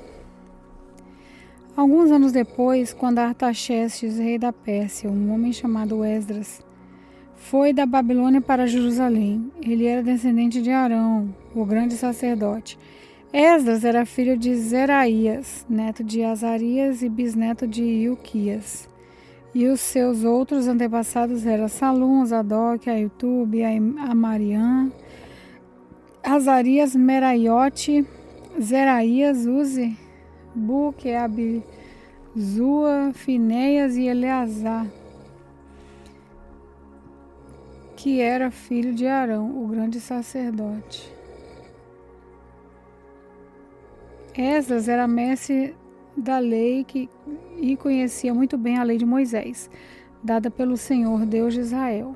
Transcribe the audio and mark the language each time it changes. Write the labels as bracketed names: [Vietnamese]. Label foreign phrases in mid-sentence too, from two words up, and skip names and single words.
[Portuguese] Alguns anos depois, quando Artaxerxes, rei da Pérsia, um homem chamado Esdras, foi da Babilônia para Jerusalém. Ele era descendente de Arão, o grande sacerdote. Esdras era filho de Zeraías, neto de Azarias e bisneto de Ilquias. E os seus outros antepassados eram Salum, Zadok, Ahitube, Amariã, Azarias, Meraiote, Zeraías, Uzi, Buque, Abizua, Finéias e Eleazar, que era filho de Arão, o grande sacerdote. Esdras era mestre da lei e conhecia muito bem a lei de Moisés, dada pelo Senhor Deus de Israel.